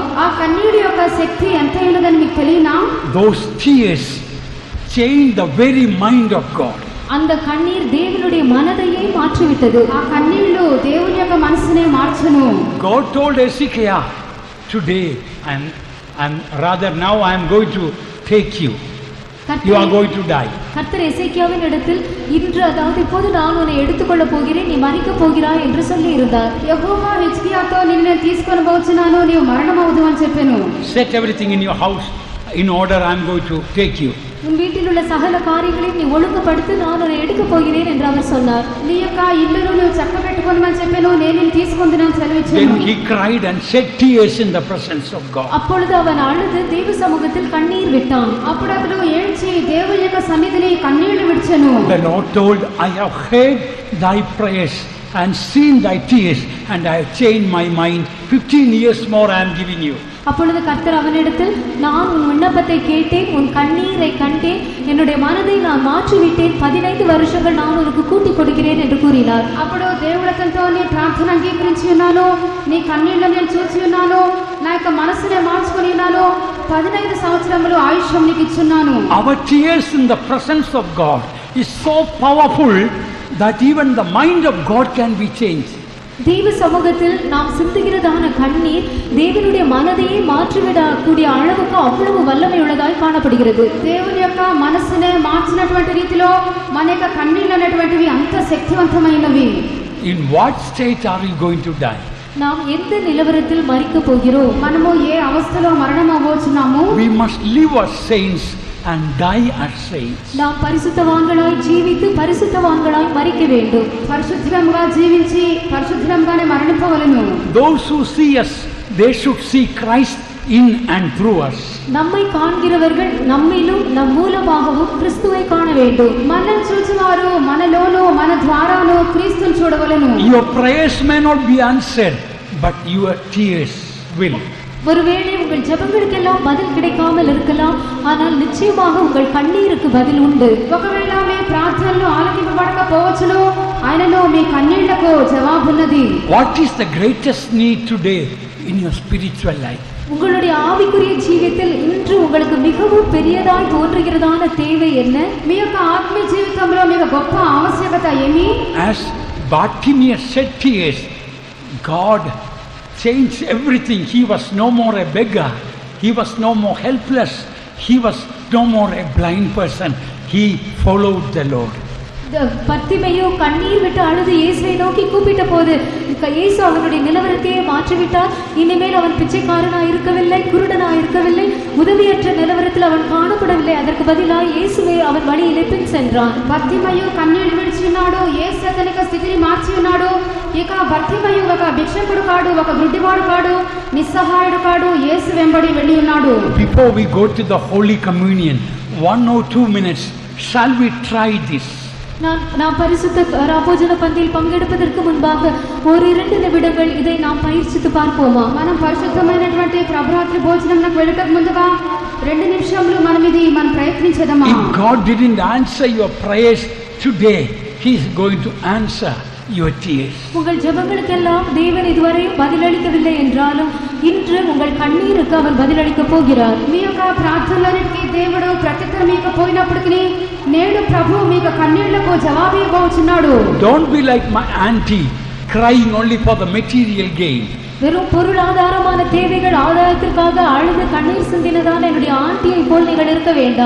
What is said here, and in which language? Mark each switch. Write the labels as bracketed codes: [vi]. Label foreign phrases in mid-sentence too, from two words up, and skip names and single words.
[te] ఆ కన్నీటి యొక్క శక్తి ఎంత ఉన్నదని మీకు తెలియనా? [en] Those tears changed the very mind of God. [ta] அந்த கண்ணீர் தேவனுடைய மனதையே மாற்றிவிட்டது. [te] ఆ కన్నీళ్లు దేవుని యొక్క మనసునే మార్చును. [en] God told Hezekiah, today now I am going to take you. You are going to die. [ta] கர்த்தர் எசேக்கியாவின் இடத்தில் இன்று அதாவது இப்போது நான் உன்னை எடுத்துக்கொள்ள போகிறேன், நீ மரிக்க போகிறாய் என்று சொல்லி இருந்தார். [te] యెహోవా హిజ్కియాతో నిన్ను తీసుకొని పోవచ్చున్నాను, నీవు మరణమవుదు అని చెప్పాను. [en] Set everything in your house in order, I am going to take you. [ta] உன் வீட்டில் உள்ள சகல காரியங்களையும் நீ ஒழுங்குபடுத்தி நான் உன்னை எடுக்க போகிறேன் என்று அவர் சொன்னார். [te] నీ యొక్క ఇల్లును నువ్వు చక్కబెట్టుకోమని చెప్పాను, నేను నిన్ను తీసుకొందునని సెలవిచ్చాను. [en] Then he cried and shed tears in the presence of God. [ta] அப்பொழுது அவன் அழுது தேவ சமூகத்தில் கண்ணீர் விட்டான். [te] అప్పుడు అతడు ఏడ్చి దేవుని యొక్క సన్నిధిని కన్నీళ్లు విడిచెను. [en] The Lord told, I have heard thy prayers and seen thy tears, and I have changed my mind. 15 years more I am giving you. [ta] அப்பொழுது கர்த்தர் அவனிடத்தில், நான் உன் விண்ணப்பத்தை கேட்டேன், உன் கண்ணீரை கண்டேன், என்னுடைய மனதை நான் மாற்றிவிட்டேன், 15 வருஷங்கள் நான் உனக்கு கூட்டிக் கொடுக்கிறேன் என்று கூறினார். [te] అప్పుడు దేవుడు అతనితో, నీ ప్రార్థన అంగీకరించి ఉన్నాను, నీ కన్నీళ్లను నేను చూసి ఉన్నాను, నా యొక్క మనసునే మార్చుకొని ఉన్నాను, 15 సంవత్సరములు ఆయుష్యం నీకు ఇచ్చున్నాను. [en] Our tears in the presence of God is so powerful that even the mind of God can be changed. [ta] தேவ சமூகத்தில் நாம் சிந்துகிறதான கண்ணீர் தேவனுடைய மனதையே மாற்றிவிடக்கூடிய அளவுக்கு அவ்வளவு வல்லமை உள்ளதாய் காணப்படுகிறது. [te] దేవుని యొక్క మనసునే మార్చినటువంటి రీతిలో మన యొక్క కన్నీళ్ళు అనేటువంటివి అంత శక్తివంతమైనవి. [en] In what state are you going to die? [ta] நாம் எந்த நிலவரத்தில் மரிக்க போகிறோம்? [te] మనము ఏ అవస్థలో మరణం అవ్వబోతున్నాము? [en] We must live as saints and die as saints. [ta] நாம் பரிசுத்தவான்களாய் ஜீவித்து பரிசுத்தவான்களாய் மரிக்க வேண்டும். [te] పరిశుద్ధంగా జీవించి పరిశుద్ధంగానే మరణింపవలెను. [en] Those who see us, they should see Christ in and through us. [ta] நம்மை காண்கிறவர்கள் நம்மிலும் நம் மூலமாகவும் கிறிஸ்துவை காண வேண்டும். [te] మనల్ని చూచువారు మనలోను మన ద్వారాను క్రీస్తుని చూడవలెను. [en] Your prayers may not be answered, but your tears will. [ta] ஒருவேளை உங்கள் ஜெபங்களுக்கெல்லாம் பதில் கிடைக்காமல் இருக்கலாம், ஆனால் நிச்சயமாக உங்கள் கண்ணீருக்கு பதில் உண்டு. [te] ఒకవేళ మీ ప్రార్థనలు ఆలకింపబడకపోవచ్చును, ఆయనలో మీ కన్నీళ్లకు జవాబున్నది. [en] What is the greatest need today in your spiritual life? [ta] உங்களுடைய ஆவிக்குரிய ஜீவியத்தில் இன்று உங்களுக்கு மிகவும் பெரியதாய் தோன்றுகிறதான தேவை என்ன? [te] మీ యొక్క ఆత్మీయ జీవితంలో మీకు గొప్ప ఆవశ్యకత ఏమి? [en] As Bartimaeus shed tears, God changed everything. He was no more a beggar. He was no more helpless. He was no more a blind person. He followed the Lord. [ta] பத்திமையோ கண்ணீர் விட்டு அழுது இயேசுவை நோக்கி கூப்பிட்ட போது இயேசு அவனுடைய நிலவரத்தையே மாற்றிவிட்டார். இனிமேல் அவன் பிச்சைக்காரனாய் இருக்கவில்லை, குருடனாய் இருக்கவில்லை, உதவியற்ற நிலவரத்தில் அவன் காணப்படவில்லை. அதற்கு பதிலாக இயேசுவை அவன் வழியிலே பின் சென்றான். [te] భర్తిమయు కన్నీళ్లు విడిచి ఉన్నాడు, యేసు అతని స్థితిని మార్చి ఉన్నాడు. ఇక భర్తిమయు ఒక భిక్షకుడు కాడు, ఒక గుడ్డివాడు కాడు, నిస్సహాయుడు కాడు, యేసు వెంబడి వెళ్ళి ఉన్నాడు. [en] Before we go to the Holy Communion, 1 or 2 minutes, shall we try this? [ta] நாம் பரிசுத்த ராபோஜன பந்தியில் பங்கெடுப்பதற்கு முன்பாக ஒரு 2 நிமிடங்கள் இதை நாம் பயிற்சித்து பார்ப்போமா? [te] మనం పరిశుద్ధమైనటువంటి ప్రభురాత్రి భోజనంకు వెళ్ళటకు ముందుగా 2 నిమిషాలు మనం ప్రయత్నించదమా? [en] If God didn't answer your prayers today, He is going to answer your tears. [ta] உங்கள் ஜெபங்களுக்கெல்லாம் தேவன் இதுவரையும் பதிலளிக்கவில்லை என்றாலும் இன்று உங்கள் கண்ணீருக்கு அவர் பதிலளிக்க போகிறார். [te] మీ యొక్క ప్రార్థనలన్నిటికీ దేవుడు ప్రత్యుత్తరం ఇవ్వకపోయినప్పటికీ నేడు ప్రభువు మీ యొక్క కన్నీళ్లకు జవాబు ఇవ్వబోతున్నాడు. [en] Don't be like my auntie crying only for the material gain. [ta] வெறும் பொருளாதாரமான தேவைகள் ஆதாயத்திற்காக அழுது கண்ணீர் சிந்தினதான என்னுடைய ஆண்டியை போல் நீங்கள் இருக்க வேண்டாம்.